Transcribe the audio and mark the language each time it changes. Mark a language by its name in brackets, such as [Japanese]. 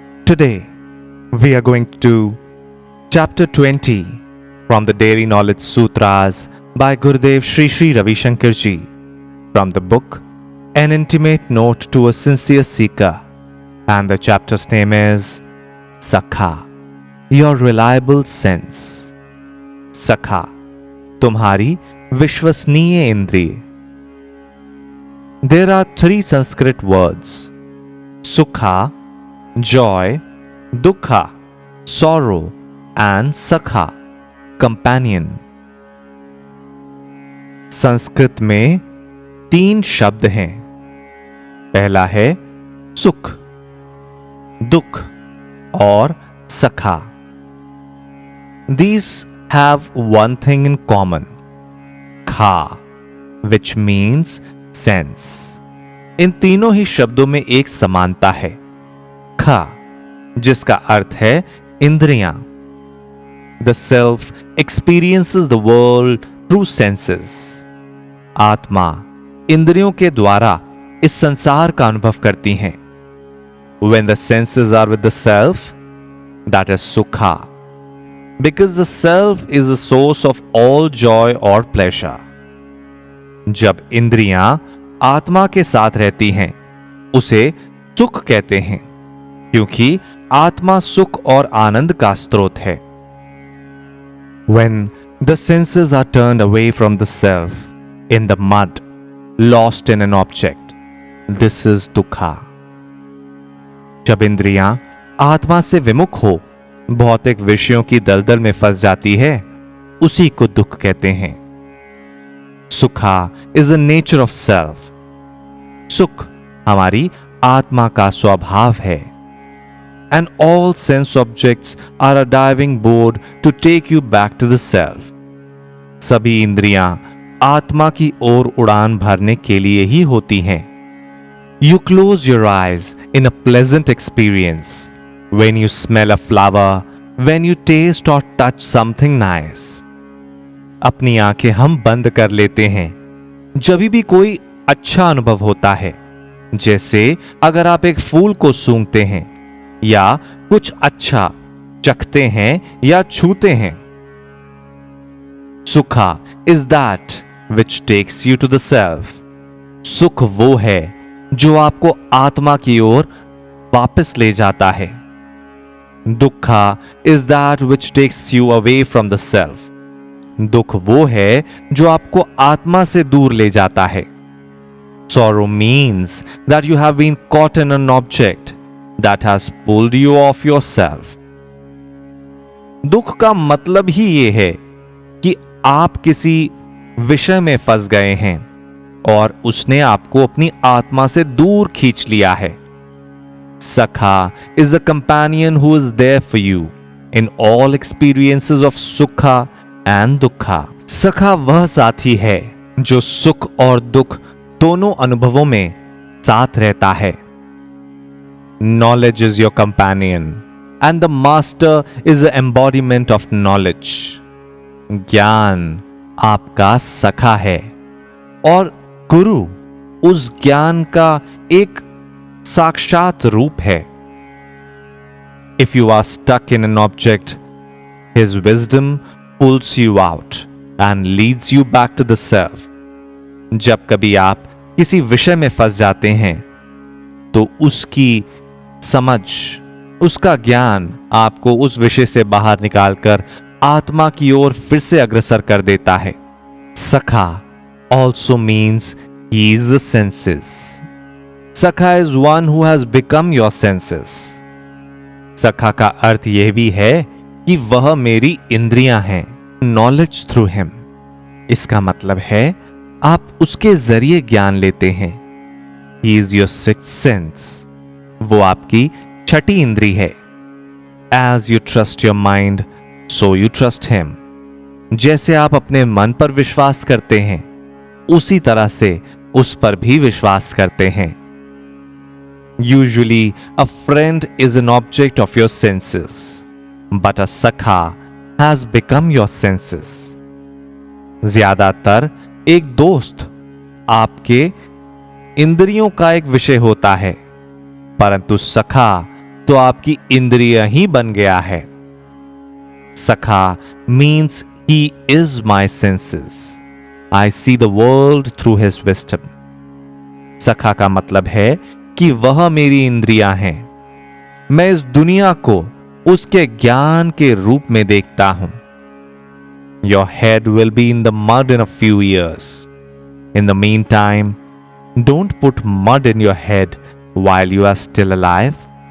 [English] Today, we are going to do Chapter 20 from the Daily Knowledge Sutras by Gurudev Sri Sri Ravi Shankar Ji from the book An Intimate Note to a Sincere Seeker, and the chapter's name is Sakha, Your Reliable Sense. [Hindi] Sakha, तुम्हारी विश्वसनीय इंद्रिय. [English] There are three Sanskrit words: Sukha, joy, Dukha, sorrow, and Sakha, companion. [Hindi] Sanskrit में तीन शब्द हैं. पहला है सुख, दुख और सखा. [English] These have one thing in common: kha, which means sense. [Hindi] इन तीनों ही शब्दों में एक समानता है, खा, जिसका अर्थ है इंद्रियां. [English] The self experiences the world through senses. [Hindi] आत्मा इंद्रियों के द्वारा इस संसार का अनुभव करती हैं. [English] When the senses are with the self, that is sukha, because the self is the source of all joy or pleasure. [Hindi] जब इंद्रियां आत्मा के साथ रहती हैं, उसे सुख कहते हैं, क्योंकि आत्मा सुख और आनंद का स्रोत है. [English] When the senses are turned away from the self, in the mud, lost in an object, this is dukha. [Hindi] जब इंद्रियां आत्मा से विमुख हो, भौतिक विषयों की दलदल में फंस जाती है, उसी को दुख कहते हैं. [English] Sukha is the nature of self. [Hindi] सुख हमारी आत्मा का स्वभाव है. [English] And all sense objects are a diving board to take you back to the self. [Hindi] सभी इंद्रियां आत्मा की ओर उड़ान भरने के लिए ही होती हैं. [English] You close your eyes in a pleasant experience when you smell a flower, when you taste or touch something nice. [Hindi] अपनी आंखें हम बंद कर लेते हैं जब भी कोई अच्छा अनुभव होता है, जैसे अगर आप एक फूल को सूंघते हैं या कुछ अच्छा चखते हैं या छूते हैं. [English] Sukha is that which takes you to the self. [Hindi] सुख वो है जो आपको आत्मा की ओर वापस ले जाता है. [English] Dukha is that which takes you away from the self. [Hindi] दुख वो है जो आपको आत्मा से दूर ले जाता है. [English] Sorrow means that you have been caught in an object that has pulled you off yourself. [Hindi] दुख का मतलब ही ये है कि आप किसी विषय में फंस गए हैं और उसने आपको अपनी आत्मा से दूर खींच लिया है. [English] Sakha is a companion who is there for you in all experiences of sukha and dukha. [Hindi] सखा वह साथी है जो सुख और दुख दोनों अनुभवों में साथ रहता है. [English] Knowledge is your companion and the master is the embodiment of knowledge. [Hindi] ज्ञान आपका सखा है और गुरु उस ज्ञान का एक साक्षात रूप है. [English] If you are stuck in an object, his wisdom pulls you out and leads you back to the self. [Hindi] जब कभी आप किसी विषय में फंस जाते हैं, तो उसकी समझ, उसका ज्ञान आपको उस विषय से बाहर निकालकर आत्मा की ओर फिर से अग्रसर कर देता है. [English] Sakha also means he is the senses. Sakha is one who has become your senses. [Hindi] सखा का अर्थ यह भी है कि वह मेरी इंद्रियां हैं. [English] Knowledge through him. [Hindi] इसका मतलब है आप उसके जरिए ज्ञान लेते हैं. [English] He is your sixth sense. [Hindi] वो आपकी छठी इंद्री है. [English] As you trust your mind, so you trust him. [Hindi] जैसे आप अपने मन पर विश्वास करते हैं, उसी तरह से उस पर भी विश्वास करते हैं. [English] Usually, a friend is an object of your senses, but a sakha has become your senses. [Hindi] ज्यादातर एक दोस्त आपके इंद्रियों का एक विषय होता है, परंतु सखा तो आपकी इंद्रिय ही बन गया है। [English] Sakha means he is my senses, I see the world through his wisdom. [Hindi] सखा का मतलब है कि वह मेरी इंद्रियां हैं, मैं इस दुनिया को उसके ज्ञान के रूप में देखता हूं। [English] Your head will be in the mud in a few years. In the meantime, don't put mud in your head while you are still alive.